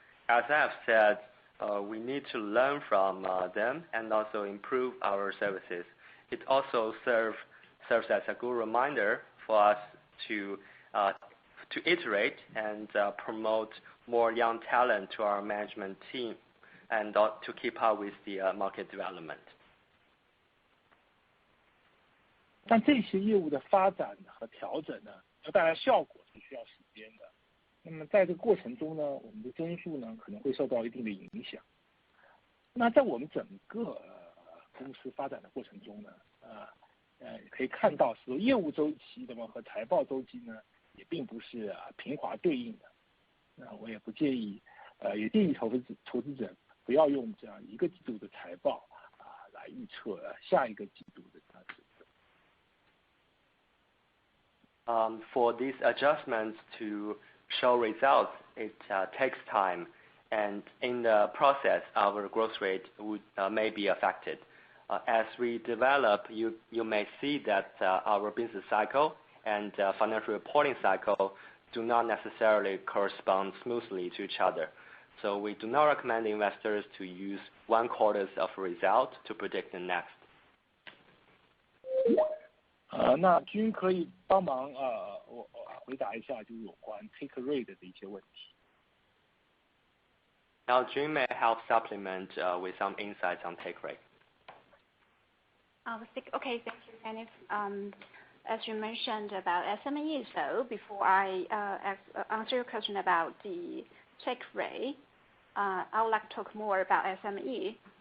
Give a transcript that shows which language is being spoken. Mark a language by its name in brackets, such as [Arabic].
[English] As I have said, we need to learn from them and also improve our services. It also serves as a good reminder for us to iterate and promote more young talent to our management team, and to keep up with the market development. [Chinese] 但这些业务的发展和调整呢，要带来效果是需要时间的。那么在这个过程中呢，我们的增速呢可能会受到一定的影响。那在我们整个公司发展的过程中呢，可以看到说业务周期那么和财报周期呢也并不是平滑对应的。那我也不建议，也建议投资者不要用这样一个季度的财报来预测下一个季度的指数。 [English] For these adjustments to show results, it takes time, and in the process, our growth rate may be affected. As we develop, you may see that our business cycle and financial reporting cycle do not necessarily correspond smoothly to each other. So we do not recommend investors to use one quarter's of result to predict the next. [Chinese] 那君可以帮忙我回答一下，就是有关 take rate 的一些问题。 [English] Now Jun may help supplement with some insights on take rate. Okay, thank you, Kenneth. As you mentioned about SME, so before I answer your question about the take rate, I would like to talk more about SME.